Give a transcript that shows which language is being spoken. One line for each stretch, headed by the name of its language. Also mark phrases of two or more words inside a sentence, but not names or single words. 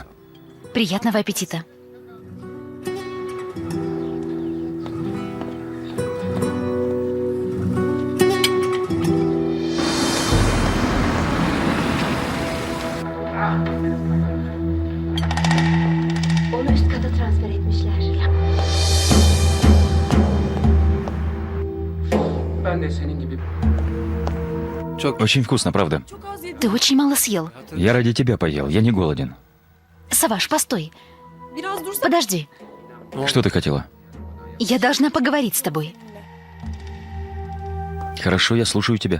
Russian: Приятного аппетита.
Turkish: Onu üst kata transfer etmişler. Ben de senin gibi
Russian: Очень вкусно, правда. Ты очень мало съел. Я ради тебя поел, я не голоден. Саваш, постой. Подожди. Что ты хотела? Я должна поговорить с тобой. Хорошо, я слушаю тебя.